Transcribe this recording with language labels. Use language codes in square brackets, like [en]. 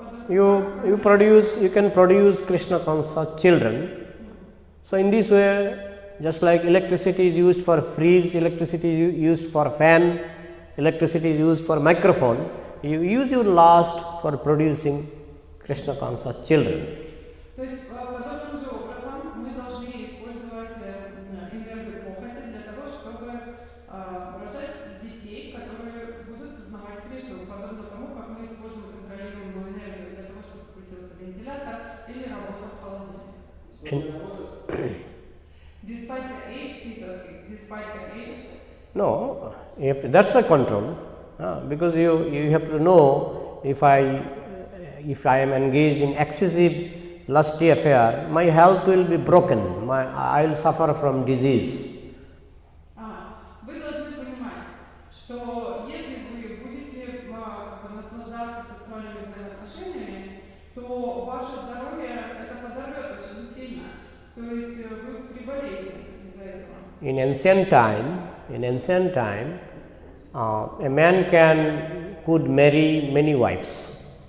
[en] You can produce Krishna conscious children. So in this way, just like electricity is used for freeze, electricity is used for fan, electricity is used for microphone, you use your lust for producing Krishna conscious children. [ru] То есть подобным же образом мы должны использовать энергию похоти для того, чтобы рожать детей, которые будут сознавать Кришну, подобно тому, как мы используем контролируемую энергию для того, чтобы крутился вентилятор или работал холодильник. [en] Despite the age, he's asking, despite the age? No, that's a control, because you have to know if I am engaged in excessive lusty affair, my health will be broken, I will suffer from disease. [ru] Вы должны понимать, что если вы будете наслаждаться сексуальными взаимоотношениями, то ваше здоровье это подорвет очень сильно. То есть вы приболеете из-за этого. [en] In ancient time, a man could marry many wives.